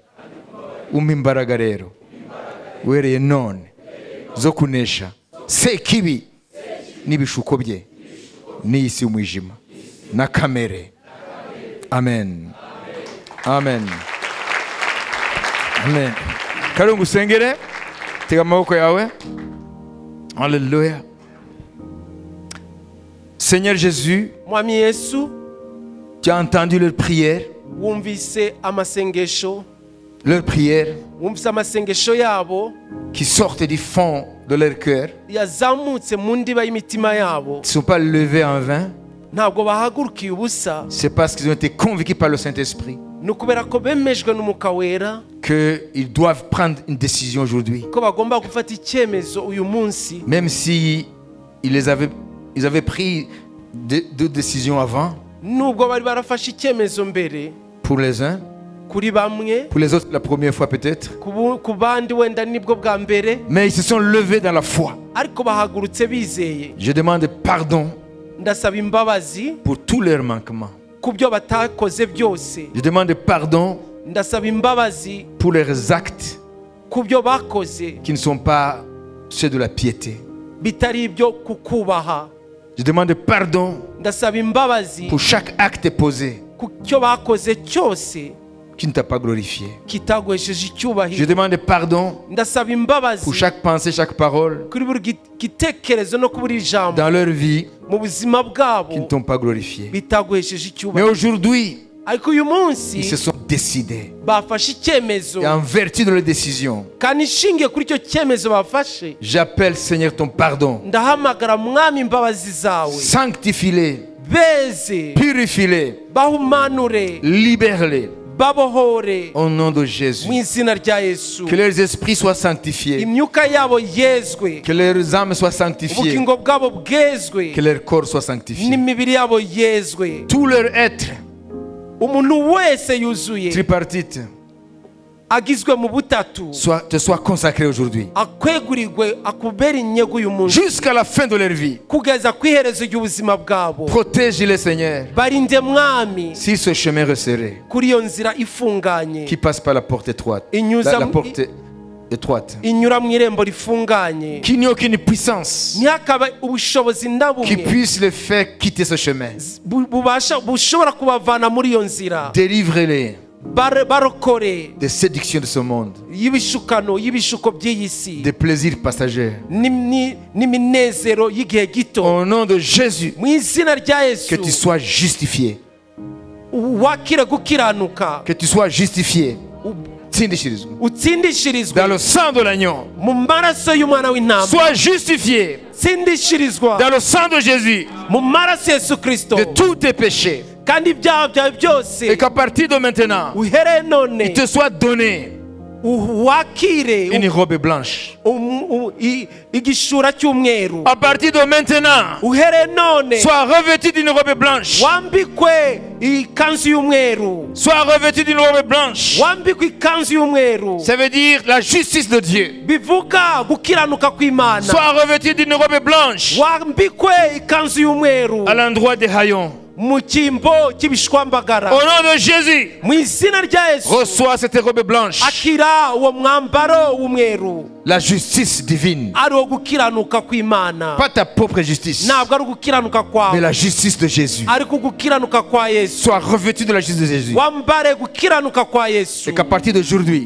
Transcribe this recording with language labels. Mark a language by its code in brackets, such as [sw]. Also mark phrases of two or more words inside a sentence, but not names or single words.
[rw] Umpa imbaraga rero uhereye none zo kunesha sekibi n'ibishuko bye n'isi y'umwijima na kamere. Amen. Amen. Amen. Kari ngusengere, tega amaboko yawe. [fr] Alléluia. Seigneur Jésus, [rw] Mwami Yesu, [fr] tu as entendu leur prière, [rw] wumvise amasengesho wumvise amasengesho yabo [fr] qui sortent du fond de leur cœur. [rw] yazamutse mu ndiba y'imitima yabo. [fr] Ils ne sont pas levés en vain. [rw] Ntabwo bahagurukiye ubusa. [fr] C'est parce qu'ils ont été convaincus par le Saint-Esprit [rw] ni ukubera ko bemejwe n'umwuka wera [fr] qu'ils doivent prendre une décision aujourd'hui. [rw] ko bagomba gufata icyemezo uyu munsi. [fr] Même si ils avaient pris deux décisions avant, [rw] nubwo bari barafashe icyemezo mbere [fr] pour les uns, [rw] kuri bamwe, [fr] pour les autres la première fois peut-être, [rw] ku bandi wenda nibwo bwa mbere, [fr] mais ils se sont levés dans la foi. [rw] ariko bahagurutse bizeye. [fr] Je demande pardon [rw] Ndasaba imbabazi [fr] pour tous leurs manquements. [rw] ku byo batakoze byose. [fr] Je demande pardon [rw] Ndasaba imbabazi [fr] pour leurs actes [rw] ku byo bakoze [fr] qui ne sont pas ceux de la piété. [rw] bitari ibyo kukubaha. [fr] Je demande pardon [rw] Ndasaba imbabazi [fr] pour chaque acte posé [rw] ku cyo bakoze cyose [fr] qui ne t'a pas glorifié. [rw] kitagwesheje [fr] Je [rw] icyubahiro. [fr] demande pardon [rw] Ndasaba imbabazi [fr] pour chaque pensée, chaque parole [rw] kuri buri gitekerezo no ku buri jambo [fr] dans leur vie [rw] mu buzima bwabo [fr] qui ne t'ont pas glorifié. [rw] bitagwesheje [fr] Mais [rw] icyubahiro. [fr] aujourd'hui, [rw] Ariko uyu munsi [fr] ils se sont décidés. [rw] bafashe icyemezo, [fr] Et en vertu de leur décision, [rw] kandi ishingiye kuri icyo cyemezo bafashe, [fr] j'appelle Seigneur ton pardon. [rw] ndahamagara mwami imbabazi zawe. [fr] Sanctifie-les, [rw] Beze, [fr] purifie-les, [rw] bahumanure, [fr] libère-les [rw] babohore [fr] au nom de Jésus. [rw] mu izina rya Yesu. [fr] Que leurs esprits soient sanctifiés, [rw] Imyuka yabo yezwe, [fr] que leurs âmes soient sanctifiées, [rw] ubugingo bwabo bwezwe, [fr] que leur corps soit sanctifié. [rw] n'imibiri yabo yezwe. [fr] Tout leur être [rw] Umuntu wese yuzuye [fr] tripartite [rw] agizwe mu butatu [fr] te soit consacré aujourd'hui. [rw] akwegurirwe akubera inyego uyu munsi [fr] Jusqu'à la fin de leur vie. [rw] kugeza ku iherezo ry'ubuzima bwabo. [fr] Protège-les, Seigneur, [rw] Barinde mwami [fr] sur ce chemin resserré [rw] kuri iyo nzira ifunganye [fr] qui passe par la porte étroite. La porte étroite. [rw] inyura mu irembo rifunganye. [fr] Qu'il n'y ait aucune puissance [rw] ntihakabe ubushobozi na [fr] qui [rw] bumwe [fr] puisse les faire quitter ce chemin. [rw] bushobora kubavana muri iyo nzira. [fr] Délivrez-les [rw] barokore [fr] des séductions de ce monde, [rw] y'ibishuko by'iyi si, [fr] des plaisirs passagers. [rw] n'iminezero y'igihe gito. [fr] Au nom de Jésus, [rw] mu izina rya [fr] que tu [rw] Yesu [fr] sois justifié. [rw] wakire gukiranuka, [fr] Que tu sois justifié. Tsindishirizwa. [rw] utsindishirizwe [fr] Dans le sang de l'agneau. [rw] mu maraso y'umwana w'intama. [fr] Sois justifié [rw] Tsindishirizwa [fr] dans le sang de Jésus [rw] mu maraso Yesu Kristo, [fr] de tous tes péchés. [rw] kandi ibyaha byawe [fr] Et [rw] byose [fr] qu'à partir de maintenant, [rw] uhereye none [fr] il te soit donné [rw] wakire [fr] une robe blanche. [rw] igishura cy'umweru. [fr] À partir de maintenant, [rw] Uhereye none [fr] sois revêtu d'une robe blanche. [rw] wambikwe ikanzu y'umweru. [fr] Sois revêtu d'une robe blanche. [rw] Wambikwe ikanzu y'umweru [fr] Ça veut dire la justice de Dieu. [rw] bivuga gukiranuka kw'Imana. [fr] Sois revêtu d'une robe blanche [rw] Wambikwe ikanzu y'umweru [fr] à l'endroit des haillons. [rw] mu cyimbo cy'ibishwambagara. [fr] Au nom de Jésus, [rw] Mu izina rya Yesu [fr] reçois cette robe blanche. [rw] akira uwo mwambaro w'umweru, [fr] La justice divine. [rw] ari uwo gukiranuka kw'Imana. [fr] Pas ta propre justice, [rw] Ntabwo ari ugukiranuka [fr] mais [rw] kwawe, [fr] la justice de Jésus. [rw] ariko ugukiranuka kwa Yesu. [fr] Sois revêtu de la justice de Jésus. [rw] Wambare gukiranuka kwa Yesu, [fr] Et qu'à partir d'aujourd'hui,